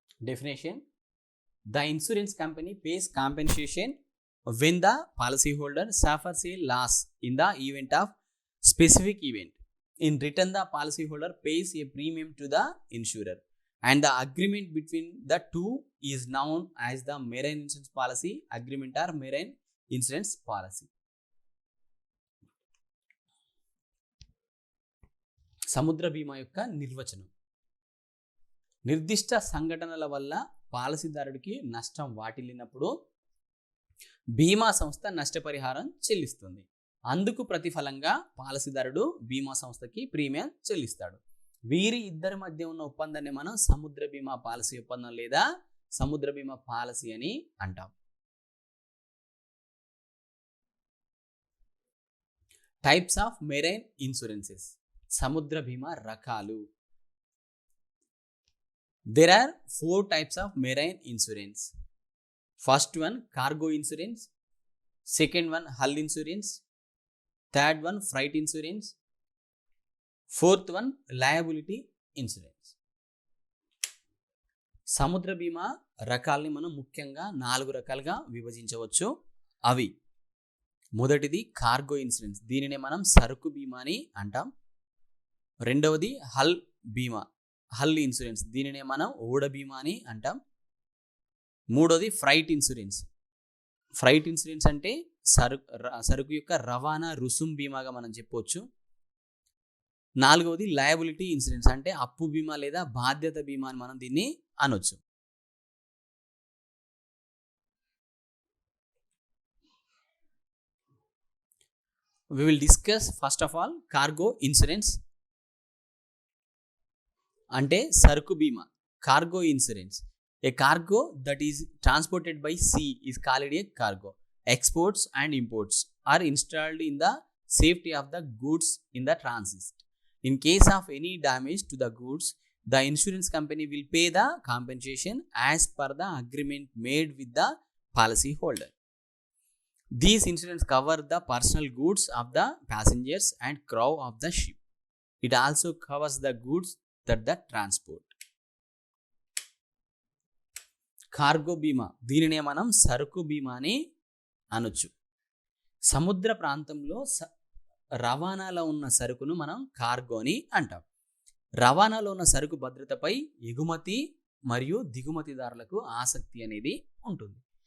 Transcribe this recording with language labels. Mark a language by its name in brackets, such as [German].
[English] Definition: the insurance company pays compensation when the policyholder suffers a loss in the event of specific event. In return, the policyholder pays a premium to the insurer, and the agreement between the two is known as the marine insurance policy agreement or marine insurance policy. [Telugu] సముద్ర బీమా యొక్క నిర్వచనం: నిర్దిష్ట సంఘటనల వల్ల పాలసీదారుడికి నష్టం వాటిల్లినప్పుడు బీమా సంస్థ నష్టపరిహారం చెల్లిస్తుంది. అందుకు ప్రతిఫలంగా పాలసీదారుడు బీమా సంస్థకి ప్రీమియం చెల్లిస్తాడు. వీరి ఇద్దరి మధ్య ఉన్న ఒప్పందాన్ని మనం సముద్ర బీమా పాలసీ ఒప్పందం లేదా సముద్ర బీమా పాలసీ అని అంటాం. [English] Types of marine insurances. [Telugu] సముద్ర బీమా రకాలు. [English] There are 4 types of marine insurance. First one, cargo insurance. Second one, hull insurance. Third one, freight insurance. Fourth one, liability insurance. [Telugu] సముద్ర బీమా రకాలని మనం ముఖ్యంగా 4 రకాలుగా విభజించవచ్చు. అవి మొదటిది కార్గో ఇన్సూరెన్స్, దీనినే మనం సరుకు బీమా అని అంటాం. రెండవది హల్ బీమా, హల్ ఇన్సూరెన్స్, దీనినే మనం ఓడ బీమా అని అంటాం. మూడవది ఫ్రైట్ ఇన్సూరెన్స్. ఫ్రైట్ ఇన్సూరెన్స్ అంటే సరుకు యొక్క రవాణా రుసుం బీమాగా మనం చెప్పవచ్చు. నాలుగవది లయబిలిటీ ఇన్సూరెన్స్, అంటే అప్పు బీమా లేదా బాధ్యత బీమా అని మనం దీన్ని అనొచ్చు. [English] We will discuss first of all cargo insurance. [Telugu] అంటే సరుకు బీమా. [English] Cargo insurance, a cargo that is transported by sea is called a cargo. Exports and imports are installed in the safety of the goods in the transit. In case of any damage to the goods, the insurance company will pay the compensation as per the agreement made with the policy holder. These insurance cover the personal goods of the passengers and crew of the ship. It also covers the goods that the transport. [Telugu] Cargo బీమా, దీనినే మనం సరుకు బీమా అని అనొచ్చు. సముద్ర ప్రాంతంలో రవాణాలో ఉన్న సరుకును మనం కార్గో అని అంటాం. రవాణాలో ఉన్న సరుకు భద్రతపై ఎగుమతి మరియు దిగుమతిదారులకు ఆసక్తి అనేది ఉంటుంది.